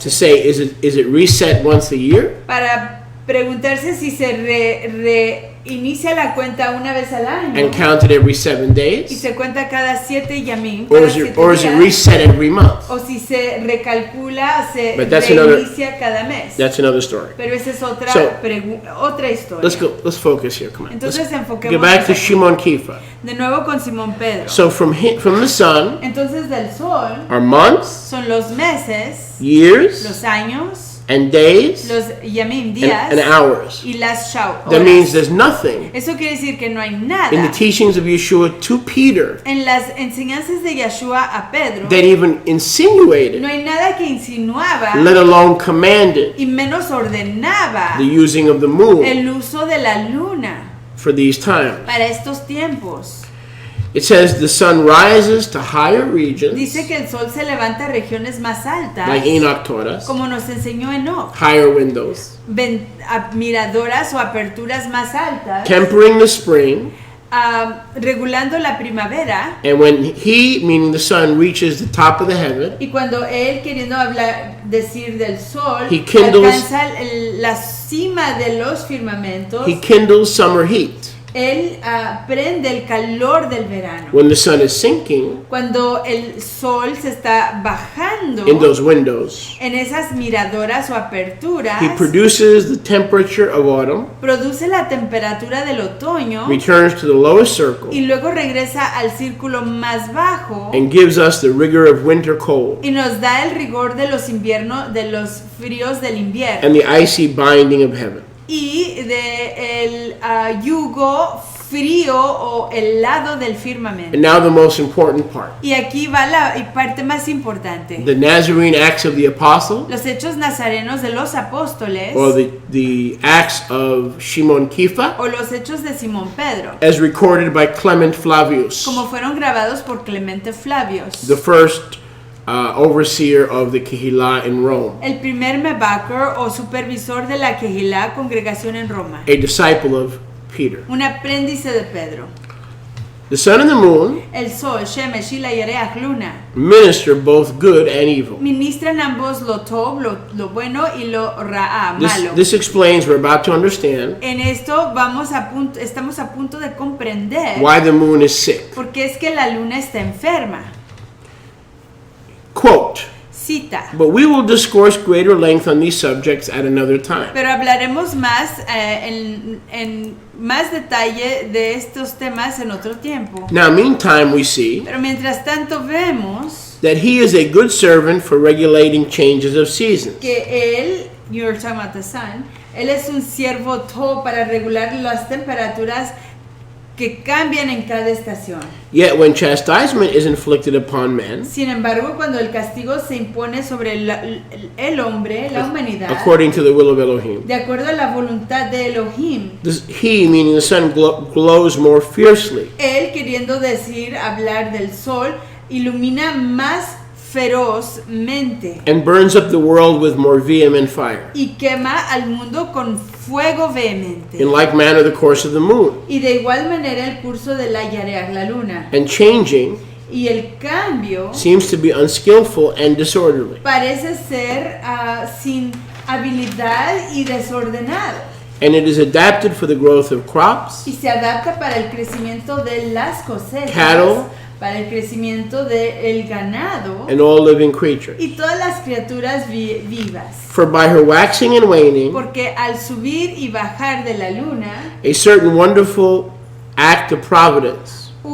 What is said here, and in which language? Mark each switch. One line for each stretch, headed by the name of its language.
English: To say, is it reset once a year?
Spanish: Para preguntarse si se reinicia la cuenta una vez al año
English: And counted every 7
Spanish: y
English: days?
Spanish: se cuenta cada 7 yamim,
English: Or
Spanish: cada
English: is
Spanish: 7
English: it
Spanish: días,
English: reset every month?
Spanish: o si se recalcula, se
English: But that's
Spanish: reinicia cada mes.
English: That's another story.
Spanish: Pero esa es otra,
English: So,
Spanish: otra historia.
English: Let's focus here. Come on.
Spanish: Entonces
English: Let's
Spanish: enfoquémonos
English: get back to
Spanish: aquí.
English: Shimon Kefa.
Spanish: De nuevo con Simón Pedro.
English: So from the sun
Spanish: Entonces del sol
English: are months,
Spanish: son los meses,
English: years,
Spanish: los años,
English: and days,
Spanish: los yamim, días,
English: and hours.
Spanish: y las shao,
English: That means
Spanish: horas.
English: there's nothing
Spanish: Eso quiere decir que no hay
English: in the
Spanish: nada
English: teachings of Yeshua to Peter
Spanish: en las enseñanzas de Yeshua a Pedro.
English: that even insinuated,
Spanish: No hay nada que insinuaba
English: let alone commanded,
Spanish: y menos ordenaba
English: the using of the moon
Spanish: el uso de la luna
English: for these times.
Spanish: para estos tiempos.
English: It says the sun rises to higher regions,
Spanish: Dice que el sol se levanta a regiones más altas,
English: like Enoch taught us,
Spanish: como nos enseñó Enoch,
English: higher windows,
Spanish: miradoras o aperturas más altas,
English: tempering the spring,
Spanish: regulando la primavera.
English: and when he, meaning the sun, reaches the top of the heaven,
Spanish: Y cuando él, queriendo decir del sol,
English: He kindles-
Spanish: alcanza la cima de los firmamentos,
English: he kindles summer heat.
Spanish: Él prende el calor del verano.
English: When the sun is sinking
Spanish: Cuando el sol se está bajando
English: in those windows,
Spanish: en esas miradoras o aperturas,
English: he produces the temperature of autumn,
Spanish: produce la temperatura del otoño
English: returns to the lowest circle,
Spanish: y luego regresa al círculo más bajo
English: and gives us the rigor of winter cold
Spanish: y nos da el rigor de los inviernos, de los fríos del invierno
English: and the icy binding of heaven.
Spanish: y de el yugo frío o helado del firmamento.
English: And now the most important part.
Spanish: Y aquí va la parte más importante.
English: The Nazarene Acts of the Apostle,
Spanish: Los hechos nazarenos de los apóstoles
English: or the Acts of Shimon Kepha,
Spanish: o los hechos de Simón Pedro,
English: as recorded by Clement Flavius,
Spanish: como fueron grabados por Clemente Flavius,
English: the first overseer of the Kehillah in Rome,
Spanish: el primer mebaker o supervisor de la Kehilá, congregación en Roma,
English: a disciple of Peter.
Spanish: un aprendice de Pedro.
English: The sun and the moon
Spanish: El sol, Shemesh y la Yereach, luna,
English: minister both good and evil.
Spanish: ministran ambos lo tov, lo bueno, y lo ra'a, malo.
English: This explains, we're about to understand,
Spanish: En esto estamos a punto de comprender
English: why the moon is sick.
Spanish: por qué es que la luna está enferma.
English: Quote,
Spanish: Cita.
English: but we will discourse greater length on these subjects at another time.
Spanish: Pero hablaremos más en más detalle de estos temas en otro tiempo.
English: Now, meantime, we see
Spanish: Pero mientras tanto vemos
English: that he is a good servant for regulating changes of seasons.
Spanish: que él,
English: you're talking about the sun,
Spanish: él es un siervo todo para regular las temperaturas que cambian en cada estación.
English: Yet when chastisement is inflicted upon men,
Spanish: Sin embargo, cuando el castigo se impone sobre el hombre, la humanidad,
English: according to the will of Elohim,
Spanish: de acuerdo a la voluntad de Elohim,
English: he, meaning the sun, glows more fiercely,
Spanish: él, queriendo decir, hablar del sol, ilumina más ferozmente
English: and burns up the world with more vehement fire.
Spanish: y quema al mundo con fuego vehemente.
English: In like manner, the course of the moon,
Spanish: Y de igual manera el curso de la Yareach, la luna,
English: and changing,
Spanish: y el cambio
English: seems to be unskillful and disorderly.
Spanish: parece ser sin habilidad y desordenado,
English: And it is adapted for the growth of crops,
Spanish: y se adapta para el crecimiento de las cosechas,
English: cattle,
Spanish: para el crecimiento del ganado
English: and all living creatures.
Spanish: y todas las criaturas vivas.
English: For by her waxing and waning,
Spanish: Porque al subir y bajar de la luna,
English: a certain wonderful act of providence,